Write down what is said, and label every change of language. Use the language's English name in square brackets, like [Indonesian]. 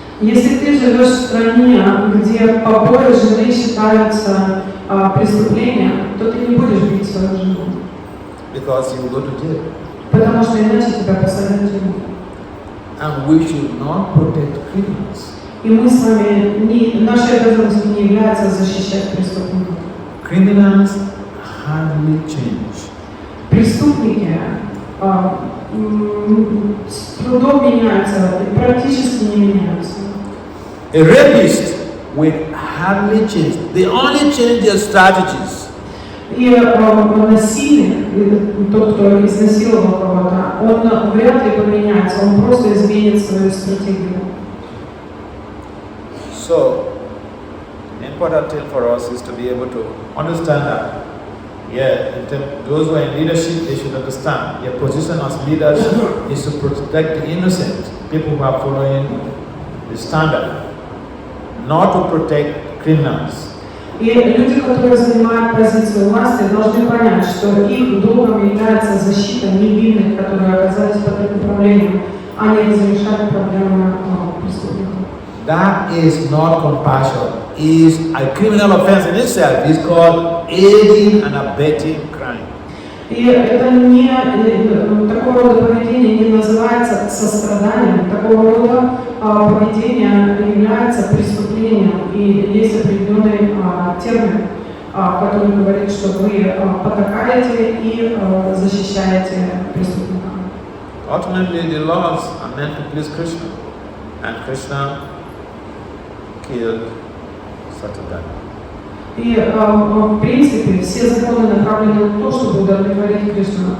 [Russian] Если ты живешь в стране, где побои жены считаются преступлением, то ты не будешь бить свою жену. [English] Because you will go to jail. [Russian] Потому что иначе тебя посадят в тюрьму. [English] And we should not protect criminals. [Russian] И мы с вами, нашей обязанностью не является защищать преступников. [English] Criminals hardly change. [Russian] Преступники с трудом меняются, практически не меняются. [English] A rapist will hardly change. They only change their strategies. [Russian] И насильник, тот, кто изнасиловал кого-то, он вряд ли поменяется, он просто изменит свою стратегию. [English] So, the important thing for us is to be able to understand that, those who are in leadership, they should understand their position as leaders is to protect the innocent, people who are following the standard, not to protect criminals. [Russian] И люди, которые занимают позицию власти, должны понять, что их долгом является защита невинных, которые оказались под их управлением, а не разрешать проблемы преступников. [English] That is not compassion. It is a criminal offense in itself. It's called aiding and abetting crime. [Russian] И это не такого рода поведение не называется состраданием, такого рода поведение является преступлением, и есть определенный термин, который говорит, что вы потакаете и защищаете преступника. [English] Ultimately, the laws are meant to please Krishna, and Krishna killed Satan. [Russian] И в принципе все законы направлены на то, чтобы удовлетворить Кришну.